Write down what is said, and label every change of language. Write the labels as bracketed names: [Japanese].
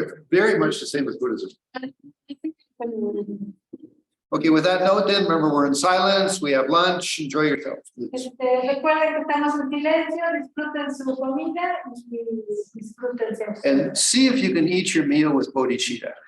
[English] Very much the same with Buddhism. Okay, with that note, then remember we're in silence. We have lunch. Enjoy yourself. [Spanish] Recuerden que estamos en silencio, disfruten su comida y disfrútense. [English] And see if you can eat your meal with bodhicitta.